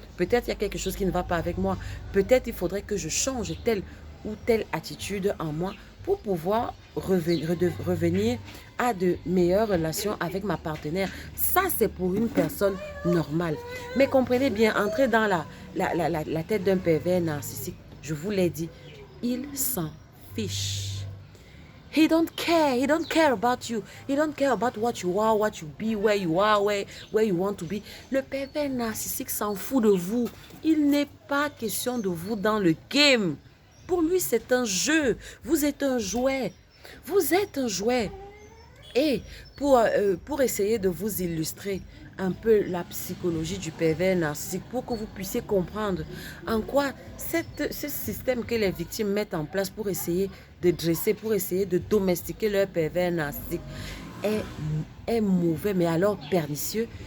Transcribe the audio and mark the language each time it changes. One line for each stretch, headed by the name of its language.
French: Peut-être il y a quelque chose qui ne va pas avec moi. Peut-être il faudrait que je change telle ou telle attitude en moi pour pouvoir revenir à de meilleures relations avec ma partenaire. Ça, c'est pour une personne normale. Mais comprenez bien, entrer dans la tête d'un pervers narcissique, je vous l'ai dit, il s'en fiche.
English: He don't care. He don't care about you. He don't care about what you are, what you be, where you are, where you want to be.
French: Le pervers narcissique s'en fout de vous. Il n'est pas question de vous dans le game. Pour lui, c'est un jeu. Vous êtes un jouet. Vous êtes un jouet. Et pour essayer de vous illustrer un peu la psychologie du pervers narcissique, pour que vous puissiez comprendre en quoi ce système que les victimes mettent en place pour essayer de dresser, pour essayer de domestiquer leur pervers narcissique est mauvais, mais alors pernicieux.